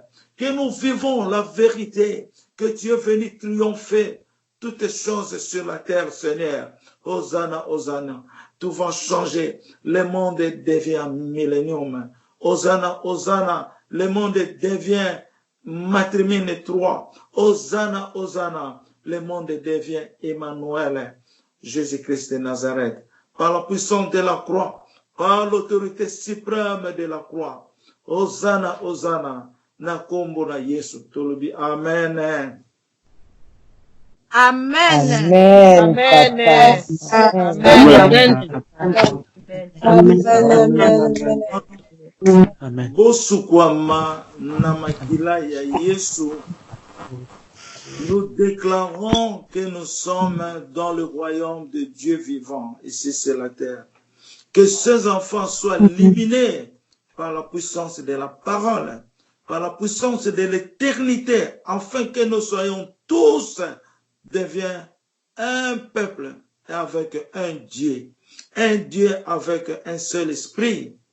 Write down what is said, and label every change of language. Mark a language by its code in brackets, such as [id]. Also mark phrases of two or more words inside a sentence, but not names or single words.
[fr] Que nous vivons la vérité. Que tu es venu triompher toutes les choses sur la terre, Seigneur. Hosanna, Hosanna. Tout va changer. Le monde devient millénium. Hosanna, Hosanna. Le monde devient matrimine 3. Hosanna, Hosanna. Le monde devient Emmanuel, Jésus-Christ de Nazareth. Par la puissance de la croix, par l'autorité suprême de la croix. Hosanna, Hosanna, [ln] na kombo na Yesu. Tolobi, Amen. Amen. Amen. Amen. Bosukwama na makila ya Yesu. [fr] Nous déclarons que nous sommes dans le royaume de Dieu vivant, ici sur la terre. Que ces enfants soient éliminés par la puissance de la parole, par la puissance de l'éternité, afin que nous soyons tous deviennent un peuple avec un Dieu avec un seul esprit.